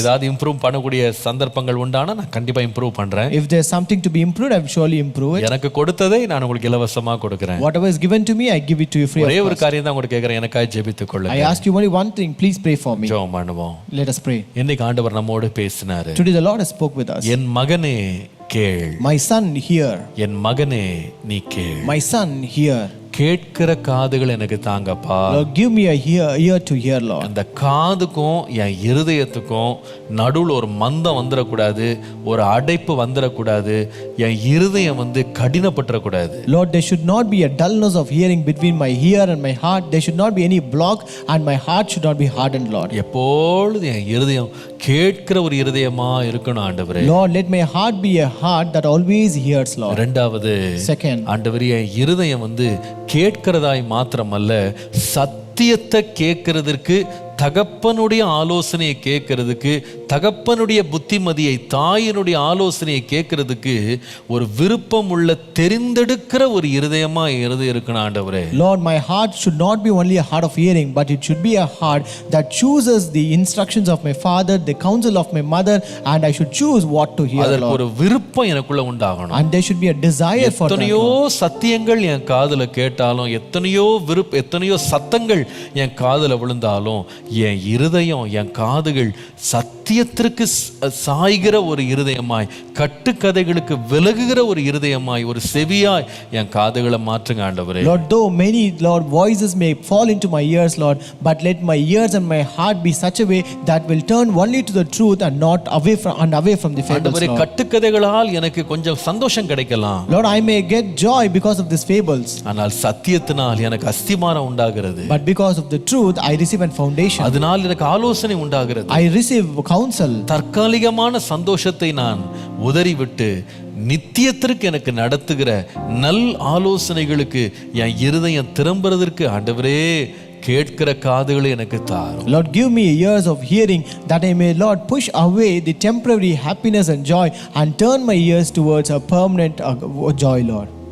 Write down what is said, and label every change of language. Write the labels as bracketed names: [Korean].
[Tamil] ஏதாவது இம்ப்ரூவ் பண்ணக்கூடிய சந்தர்ப்பங்கள் உண்டானா நான் கண்டிப்பா இம்ப்ரூவ் பண்றேன். [English] If there's something to be improved I will surely improve it. [Tamil] எனக்கு கொடுத்ததை நான் உங்களுக்கு இலவசமா கொடுக்கிறேன். [English] Whatever is given to me I give it to you free of [Tamil] ஒரே ஒரு [English] cost. [Tamil] காரியம் தான் உங்களுக்கு கேக்குறேன், எனக்காக ஜெபித்துக் கொள்ளுங்க. [English] I ask you only one thing, please pray for me. [Tamil] ஜெபம் பண்ணுவோம். [English] Let us pray. [Tamil] இன்னைக்கு ஆண்டவர் நம்மோடு பேசினாரு. [English] Today the Lord has spoke with us. [Tamil] என் மகனே கேள். [English] My son hear. [Tamil] என் மகனே நீ கேள். [English] My son hear. [Tamil] கேட்கிற காதுகள் எனக்கு தாங்கப்பா. [English] Lord, give me a ear to hear, Lord. [Tamil] அந்த காதுக்கும் என் இருதயத்துக்கும் நடுவுல ஒரு மந்தம் வந்துடக்கூடாது, ஒரு அடைப்பு வந்துடக்கூடாது, என் இருதயம் வந்து கடினப்பட்டுறக்கூடாது. [English] Lord, there should not be a dullness of hearing between my ear and my heart. There should not be any block and my heart should not be hardened, Lord. [Tamil] எப்பொழுது என் இருதயம் கேட்கிற ஒரு இருதயமா இருக்கணும் ஆண்டவரே. [English] Lord, let my heart be a heart that always hears, Lord. [Tamil] இரண்டாவது [English] Second, [Tamil] ஆண்டவரே என் இருதயம் வந்து கேட்கிறதாய் மாத்திரமல்ல சத்தியத்தை கேட்கறதற்கு, தகப்பனுடைய ஆலோசனையை கேட்கறதுக்கு, தகப்பனுடைய புத்திமதியை, தாயினுடைய ஆலோசனையை கேட்கறதுக்கு ஒரு விருப்பம் உள்ள தெரிந்தெடுக்கிற ஒரு இருதயமா இருதயம் இருக்கணும் ஆண்டவரே. [English] Lord, my heart should not be only a heart of hearing, but it should be a heart that chooses the instructions of my father, the counsel of my mother, and I should choose what to hear, [Tamil] அதற்கு [English] Lord. [Tamil] ஒரு விருப்பம் எனக்குள்ள உண்டாகணும். [English] And there should be a desire for that, [Tamil] எத்தனையோ [English] Lord. [Tamil] சத்தியங்கள் என் காதுல கேட்டாலும், எத்தனையோ சத்தங்கள் என் காதுல விழுந்தாலும், என் இருதயம், என் காதுகள் சத்தியத்திற்கு சாய்கிற ஒரு இருதயமாய், கட்டுக்கதைகளுக்கு விலகுகிற ஒரு இருதயமாய், ஒரு செவியாய் என் காதுகளை மாற்றுங்க ஆண்டவரே. [English] Lord, though many, Lord, voices may fall into my ears, Lord, but let my ears and my heart be such a way that will turn only to the truth and not away from the fables, [Tamil] ஆண்டவரே, [English] Lord. [Tamil] கட்டுக்கதைகளால் எனக்கு கொஞ்சம் சந்தோஷம் கிடைக்கலாம். [English] Lord, I may get joy because of these fables, [Tamil] ஆனால் சத்தியத்தினால் எனக்கு அஸ்திமாரம் உண்டாகிறது. [English] but because of the truth I receive a foundation. [Tamil] அதனால் எனக்கு ஆலோசனை உண்டாகிறது. [English] I receive counsel. [Tamil] தற்காலிகமான சந்தோஷத்தை நான் உதறிவிட்டு நித்தியத்திற்கு எனக்கு நடத்துகிற நல் ஆலோசனைகளுக்கு என் இருதயம் திரும்புறதற்கு ஆண்டவரே கேட்கிற காதுகளை எனக்கு தாரும். [English] Lord, give me ears of hearing that I may, Lord, push away the temporary happiness and joy and turn my ears towards a permanent joy, Lord.